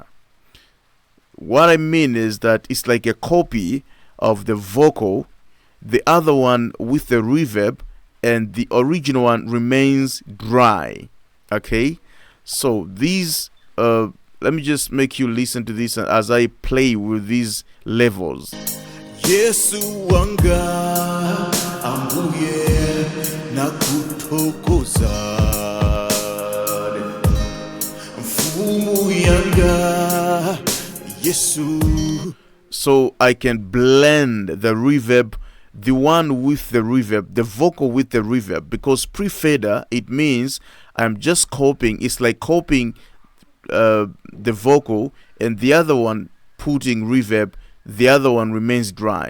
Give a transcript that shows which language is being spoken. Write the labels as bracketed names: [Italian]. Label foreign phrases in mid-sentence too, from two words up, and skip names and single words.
[English] What I mean is that it's like a copy of the vocal, the other one with the reverb, and the original one remains dry. Okay, so these let me just make you listen to this as I play with these levels. [Nyanja] Yesu wanga ambuye nakutokoza mfumu yanga Yesu. [English] So I can blend the reverb, the one with the reverb, the vocal with the reverb, because pre-fader, it means I'm just copying. It's like copying the vocal and the other one putting reverb, the other one remains dry.